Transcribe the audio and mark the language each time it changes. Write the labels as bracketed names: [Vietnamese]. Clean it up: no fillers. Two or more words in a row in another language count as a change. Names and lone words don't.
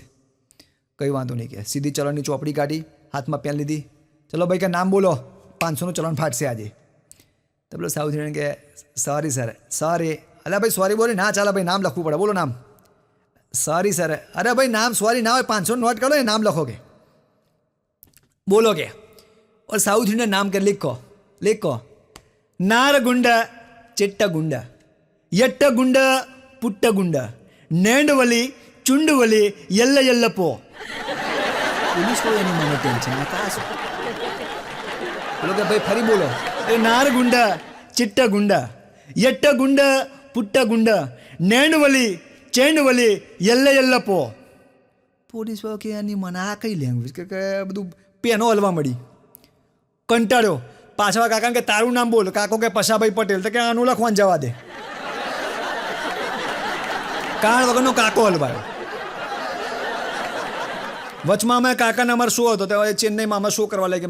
[Gujarati] કંઈ વાંધો નહીં કે સીધી ચલણની ચોપડી કાઢી, હાથમાં પેન લીધી, ચલો ભાઈ કે નામ બોલો, 500નું ચલણ ફાટશે આજે. તો પેલો [English] South Indian [Gujarati] કે [English] sorry sir, sorry. [Gujarati] અરે ભાઈ સોરી બોલી ના ચાલે ભાઈ, નામ લખવું પડે, બોલો નામ. [English] sorry sir. [Gujarati] અરે ભાઈ નામ સોરી ના હોય, 500 નોટ કરો ને નામ લખો કે બોલો કે. [Hindi] और [English] South Indian [Hindi] नाम के लिखो नारगुंड चिट्टगुंड यट्टगुंड पुट्टगुंड नेंडवली चुंडवली यल्ल यल्लपो. पुलिस को नहीं माने टेंशन ना का सो बोलो के भाई फरी बोलो ए नारगुंड चिट्टगुंड यट्टगुंड पुट्टगुंड नेंडवली चेंडवली यल्ल यल्लपो. [Gujarati] પોલીસ કે એની મને આ કઈ લેંગ્વેજ કે બધું પેનો હલવા મળી, કંટાળ્યો. પાછળ કાકા કે તારું નામ બોલ, કાકો કે પશાભાઈ પટેલ, તો કે આનું લખવાનું જવા દે. કારણ વગરનો કાકો હલવાયો. વચમાં અમે કાકાને અમારે શો હતો, તો ચેન્નઈમાં અમે શો કરવા લાગી.